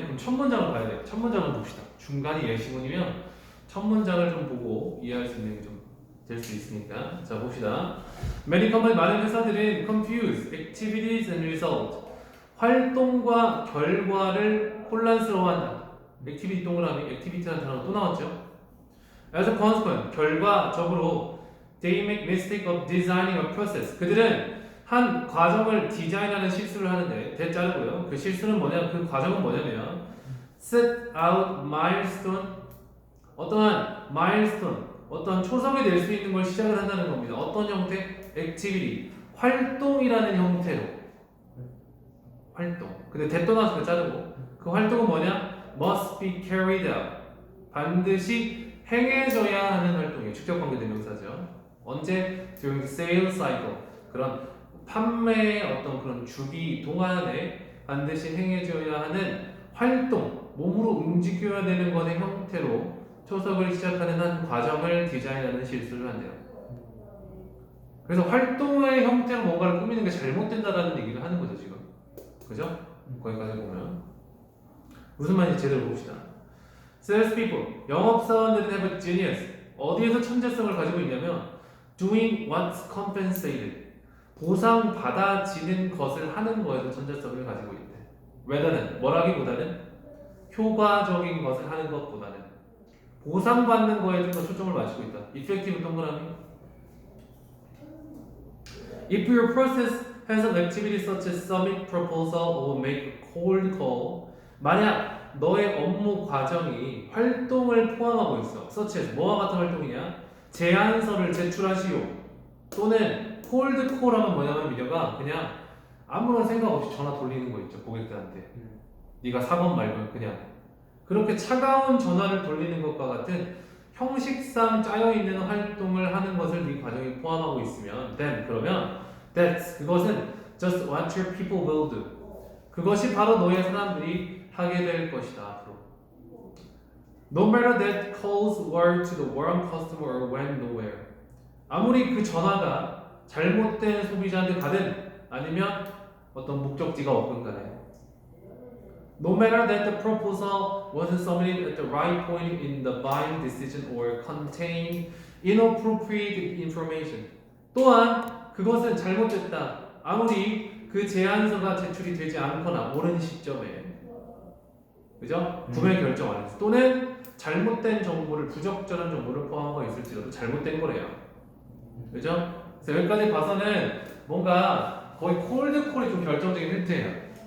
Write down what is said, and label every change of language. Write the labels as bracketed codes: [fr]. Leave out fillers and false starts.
[ko] 그럼 첫 문장을 봐야 돼요. 첫 문장을 봅시다. 중간이 예시문이면 첫 문장을 좀 보고 이해할 수 있는 게 좀 될 수 있으니까 자 봅시다. [en] Many company [ko] 많은 회사들은 [en] confuse activities and result [ko] 활동과 결과를 혼란스러워한다. 액티비티 동그라미 액티비티라는 단어가 또 나왔죠. [en] As a consequence [ko] 결과적으로 [en] they make mistake of designing a process [ko] 그들은 한 과정을 디자인하는 실수를 하는데 대자르고요. 그 실수는 뭐냐? 그 과정은 뭐냐면 [en] set out milestone [ko] 어떠한 milestone 어떤 초석이 될 수 있는 걸 시작을 한다는 겁니다. 어떤 형태? activity 활동이라는 형태로 활동. 근데 대 떠나서 자르고 그 활동은 뭐냐? [en] must be carried out [ko] 반드시 행해져야 하는 활동이에요. 직접 관계대명사죠. 언제? [en] during the sales cycle [ko] 그런 판매의 어떤 그런 주기 동안에 반드시 행해져야 하는 활동, 몸으로 움직여야 되는 것의 형태로 초석을 시작하는 한 과정을 디자인하는 실수를 한대요. 그래서 활동의 형태로 뭔가를 꾸미는 게 잘못된다라는 얘기를 하는 거죠 지금. 그죠? 거기까지 보면 무슨 말인지 제대로 봅시다. [en] Salespeople, [ko] 영업사원들은 [en] have a genius. [ko] 어디에서 천재성을 가지고 있냐면 [en] doing what's compensated. [ko] 보상받아지는 것을 하는 거에서 천재성을 가지고 있대. rather는 뭐라기보다는 효과적인 것을 하는 것보다는 보상받는 거에 좀 더 초점을 맞추고 있다. effective 동그라미. [en] If your process has an activity such as submit proposal or make a cold call [ko] 만약 너의 업무 과정이 활동을 포함하고 있어. such as 뭐와 같은 활동이냐? 제안서를 제출하시오. 또는 cold call 하면 뭐냐면 민혁아 그냥 아무런 생각 없이 전화 돌리는 거 있죠. 고객들한테. 네가 사건 말고 그냥 그렇게 차가운 전화를 돌리는 것과 같은 형식상 짜여있는 활동을 하는 것을 네 과정에 포함하고 있으면 then 그러면 that's 그것은 [en] just what your people will do [ko] 그것이 바로 너의 사람들이 하게 될 것이다 앞으로. [en] No matter that calls were to the wrong customer or went nowhere. [ko] 아무리 그 전화가 잘못된 소비자한테 가든 아니면 어떤 목적지가 없든 간에 [en] No matter that the proposal wasn't submitted at the right point in the buying decision or contained inappropriate information. [ko] 또한 그것은 잘못됐다. 아무리 그 제안서가 제출이 되지 않거나 옳은 시점에 그죠? 구매 결정 안 했어. 또는 잘못된 정보를 부적절한 정보를 포함하고 있을지라도 잘못된 거래요. 그죠? 그래서 여기까지 봐서는 뭔가 거의 콜드콜이 좀 결정적인 힌트예요.